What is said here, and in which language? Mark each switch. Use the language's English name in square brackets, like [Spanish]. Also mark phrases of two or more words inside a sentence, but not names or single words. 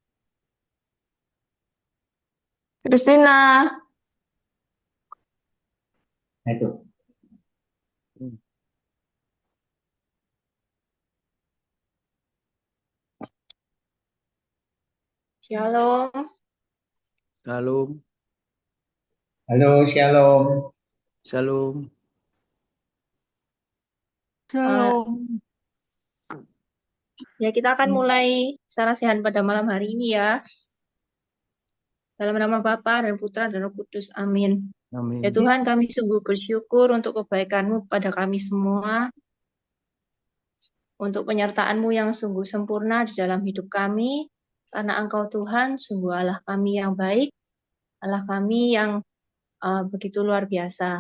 [Indonesian] Kristina, Hai tuần. Shalom. Shalom, Hello, Shalom. shalom. Eh, Shalom. Ya, kita akan mulai sarasehan pada malam hari ini ya. Dalam nama Bapa dan Putra dan Roh Kudus. Amin. Ya Amin. Tuhan, kami sungguh bersyukur untuk kebaikan-Mu pada kami semua, untuk penyertaan-Mu yang sungguh sempurna di dalam hidup kami, karena Engkau Tuhan sungguh Allah kami yang baik, Allah kami yang begitu luar biasa.